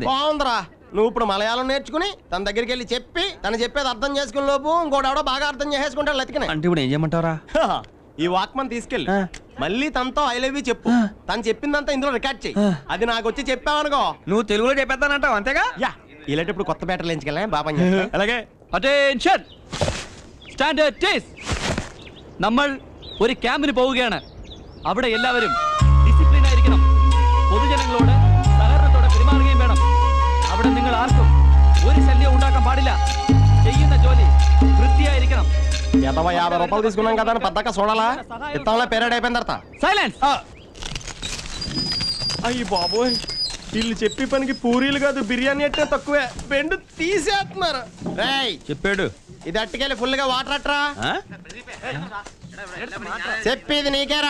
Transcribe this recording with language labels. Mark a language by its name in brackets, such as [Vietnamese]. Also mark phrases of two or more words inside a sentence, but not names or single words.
[Telugu] బాగుందిరా, నువ్వు ఇప్పుడు మలయాళం నేర్చుకుని తన దగ్గరికి వెళ్ళి చెప్పి తను చెప్పేది అర్థం చేసుకునే లోపు ఇంకోటి బాగా అర్థం చేసేసుకుంటాడు లతికనే. అంటే ఇప్పుడు ఏం చేయమంటారా? ఈ వాక్మన్ తీసుకెళ్ళి మళ్ళీ తనతో [English] I love you [Telugu] చెప్పు. తను చెప్పిందంతా ఇందులో రికార్డ్ చెయ్యి. అది నాకు వచ్చి చెప్పావనుకో, నువ్వు తెలుగులో చెప్పేస్తానంటావు అంతేగా? యా, ఇలాంటప్పుడు కొత్త బ్యాటర్లు ఎంచుకెళ్ళా బాబా. అలాగే. [Malayalam] അറ്റൻഷൻ, [English] stand at ease. [Malayalam] നമ്മൾ ഒരു ക്യാമ്പിന് പോവുകയാണ്. അവിടെ എല്ലാവരും ഡിസിപ്ലിൻ ആയിരിക്കണം, പൊതുജനങ്ങളോട് സഹകരണത്തോടെ പെരുമാറുകയും വേണം. അവിടെ നിങ്ങൾ ആർക്കും ഒരു ശല്യം ഉണ്ടാക്കാൻ പാടില്ല. ചെയ്യുന്ന ജോലി വൃത്തിയായിരിക്കണം. [Telugu] 50 రూపాయలు తీసుకున్నాం కదా అని పద్దాక చూడాలా? ఇత్తంలో పేరేడ్ అయిపోయిన తర్వాత సైలెన్స్. అయ్యి బాబోయ్, వీళ్ళు చెప్పి పనికి పూరీలు కాదు బిర్యానీ అంటే తక్కువే, బెండు తీసేస్తున్నారు. రేయ్ చెప్పాడు. ఇది అట్టుకెళ్ళి ఫుల్ గా వాటర్ అట్రా. చెప్పేది నీకేరా.